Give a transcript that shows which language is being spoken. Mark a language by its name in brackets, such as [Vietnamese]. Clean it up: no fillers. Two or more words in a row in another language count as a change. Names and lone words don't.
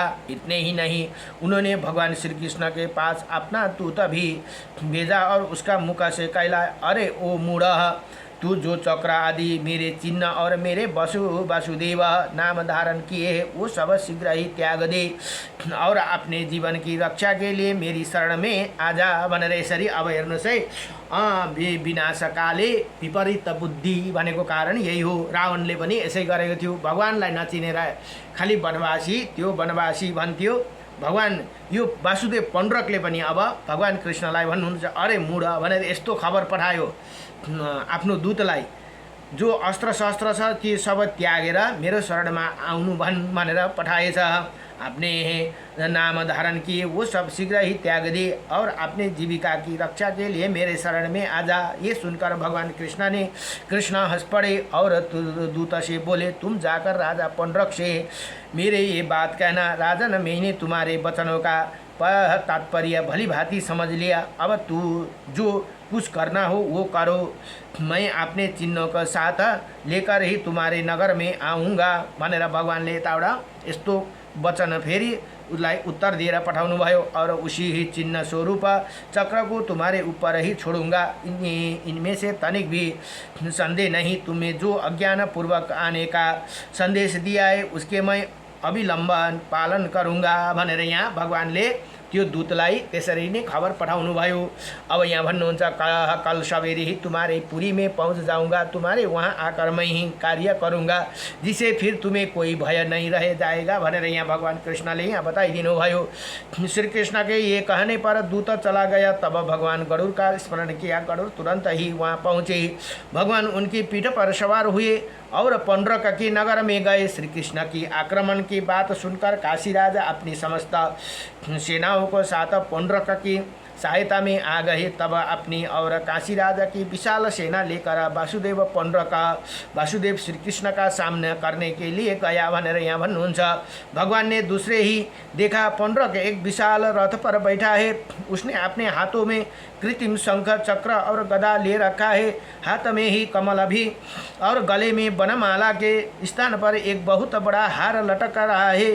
[Hindi] इतने ही नहीं, उन्होंने भगवान श्री कृष्ण के पास अपना दूत भी भेजा और उसका मुख से कहला, अरे ओ मूढ़, तू जो चक्र आदि मेरे चिन्ह और मेरे वासुदेव नाम धारण किए है वो सब शीघ्र ही त्याग दे और अपने जीवन की रक्षा के लिए मेरी शरण में आजा [Nepali] भनेर यसरी। अब हेर्नुहोस् है, विनाशकाले विपरीत बुद्धि भनेको कारण यही हो। रावणले पनि यसै गरेको थियो। भगवानलाई नचिनेर खालि वनवासी त्यो वनवासी भन्थ्यो। भगवान यो वासुदेव पण्डरकले पनि अब भगवान कृष्णलाई भन्नुहुन्छ, अरे मूढ भनेर यस्तो खबर पठायो आफ्नो दूतलाई। जो अस्त्र शस्त्र छ ती सब त्यागेर मेरो शरणमा आउनु भनेर पठाएछ। [Hindi] अपने नाम धारण किए वो सब शीघ्र ही त्याग दिए और अपने जीविका की रक्षा के लिए मेरे शरण में आ जा। ये सुनकर भगवान कृष्ण हंस पड़े और दूत से बोले, तुम जाकर राजा पंडरक से मेरे ये बात कहना। राजन, मैंने तुम्हारे वचनों का तात्पर्य भली भांति समझ लिया। अब तू जो कुछ करना हो वो करो। मैं अपने चिन्हों का साथ लेकर ही तुम्हारे नगर में आऊँगा [Nepali] भनेर भगवानले यताबाट यस्तो वचन फेरि उसलाई उत्तर दिएर पठाउनु भयो। [Hindi] और उसी ही चिन्ह स्वरूप चक्र को तुम्हारे ऊपर ही छोड़ूंगा। इनमें से तनिक भी संदेह नहीं। तुम्हें जो अज्ञान पूर्वक आने का संदेश दिया है उसके मैं अविलम्बन पालन करूँगा [Nepali] भनेर यहाँ भगवानले त्यो दूतलाई त्यसरी नै खबर पठाउनु भयो। अब यहाँ भन्नुहुन्छ, [Hindi] कल सवेरे ही तुम्हारे पुरी में पहुँच जाऊंगा। तुम्हारे वहाँ आकर मैं ही कार्य करूँगा जिससे फिर तुम्हें कोई भय नहीं रह जाएगा [Nepali] भनेर यहाँ भगवान कृष्णले यहाँ बताइदिनु भयो। [Hindi] श्री कृष्ण के ये कहने पर दूत चला गया। तब भगवान गरुड़ का स्मरण किया। गरुड़ तुरंत ही वहाँ पहुँचे। भगवान उनकी पीठ पर सवार हुए और पंडरक के नगर में गए। श्री कृष्ण की आक्रमण की बात सुनकर काशीराज अपनी समस्त सेनाओं को साथ पंडरक की सहायता में आ गए। तब अपनी और काशीराज की विशाल सेना लेकर वासुदेव श्री कृष्ण का सामना करने के लिए गया [Nepali] भनेर यहाँ भन्नुहुन्छ। [Hindi] भगवान ने दूसरे ही देखा, पंडरक एक विशाल रथ पर बैठा है। उसने अपने हाथों में कृत्रिम शंख चक्र और गदा ले रखा है। हाथ में ही कमल भी और गले में बनमाला के स्थान पर एक बहुत बड़ा हार लटक रहा है।